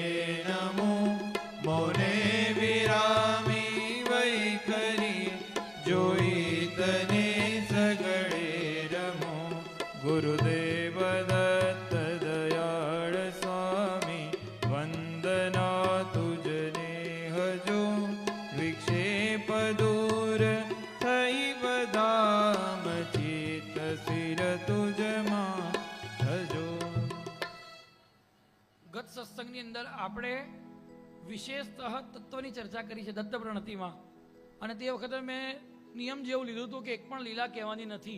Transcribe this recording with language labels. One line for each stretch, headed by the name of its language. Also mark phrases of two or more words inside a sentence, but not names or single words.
Gujarati: નમો મોને વિરામી વૈખરી જોઈ તને સગળે રમો ગુરુદેવ દત્ત દયાળ સ્વામી વંદના તુઝને હજો વિક્ષેપ દૂર થઈ બધામ ચિત્ત સિર તુજમાં થજો. ગત સત્સંગની અંદર આપણે વિશેષતઃ તત્વની ચર્ચા કરી છે દત્ત પ્રણતિમાં, અને તે વખતે મેં નિયમ જેવું લીધું હતું કે એક પણ લીલા કહેવાની નથી.